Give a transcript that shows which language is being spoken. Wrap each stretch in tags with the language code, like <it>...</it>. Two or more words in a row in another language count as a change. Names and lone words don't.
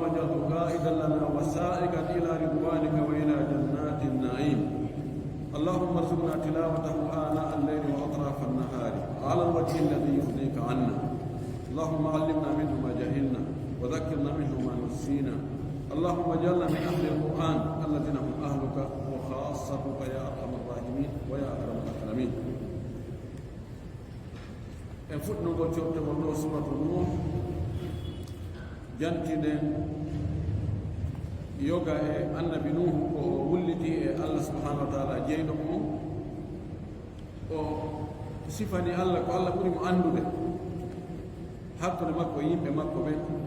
<ar>اجعله قائدا لنا وسائقا إلى رضوانك وإلى جنات النعيم اللهم ارزقنا تلاوته آناء الليل وأطراف النهار على الوجه الذي يرضيك عنا اللهم علمنا منه ما جهلنا وذكرنا منه ما نسينا اللهم اجعلنا من أهل القرآن الذين هم أهلك وخاصتك يا أرحم الراحمين ويا أكرم الأكرمين</ar> <ff>en fuɗnugol cottogol ɗo suratu Nuh jantiden yoga e annabi Nuhu ko o wulliti e Allah</ff> <ar>سبحانه وتعالى</ar> <ff>jeyɗo mum o sifani Allah ko Allah ɓuri mo andude hakkude makko yimɓe makko ɓen</ff>